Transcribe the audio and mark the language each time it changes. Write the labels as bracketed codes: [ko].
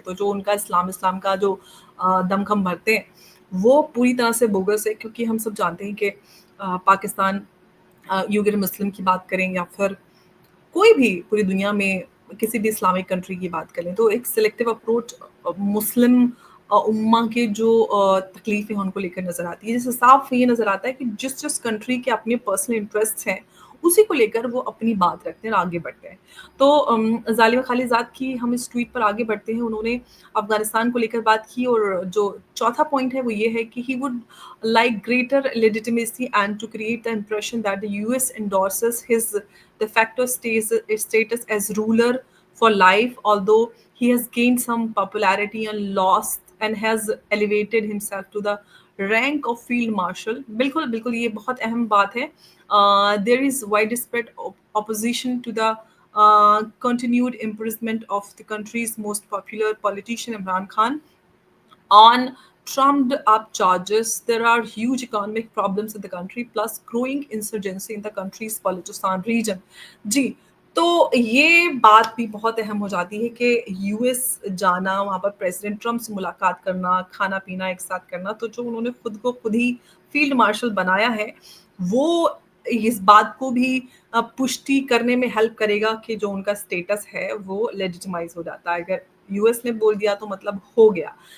[hi] तो जो उनका इस्लाम का जो दमखम भरते हैं, वो पूरी तरह से बोगस है, क्योंकि हम सब जानते हैं कि पाकिस्तान यूगर मुस्लिम की बात करें या फिर कोई भी पूरी दुनिया में किसी भी इस्लामिक कंट्री की बात करें तो एक सिलेक्टिव अप्रोच मुस्लिम उम्मा के जो तकलीफ़ें हैं उनको लेकर नज़र आती है। जिससे साफ ये नज़र आता है कि जिस कंट्री के अपने पर्सनल इंटरेस्ट्स हैं, उसी को लेकर वो अपनी बात रखते हैं और आगे बढ़ते हैं। तो ज़ालिमा खालिज़ाद की हम इस ट्वीट पर आगे बढ़ते हैं। उन्होंने अफ़गानिस्तान को लेकर बात की और जो चौथा पॉइंट है वो ये है कि [en] He would like greater legitimacy and to create the impression that the US endorses his de facto status as ruler for life, although he has gained some popularity and lost and has elevated himself to the rank of field marshal. [hi] बिल्कुल बिल्कुल ये बहुत अहम बात है. [en] There is widespread opposition to the continued imprisonment of the country's most popular politician Imran Khan on trumped up charges. There are huge economic problems in the country, plus growing insurgency in the country's Balochistan region. [hi] जी, तो ये बात भी बहुत अहम हो जाती है कि यूएस जाना, वहाँ पर प्रेसिडेंट ट्रम्प से मुलाकात करना, खाना-पीना एक साथ करना, तो जो उन्होंने खुद को खुद ही फील्ड मार्शल बनाया है, वो इस बात को भी पुष्टि करने में हेल्प करेगा कि जो उनका स्टेटस है, वो लेजिटिमाइज़ हो जाता है। अगर यूएस ने बोल दिया तो मतलब हो गया।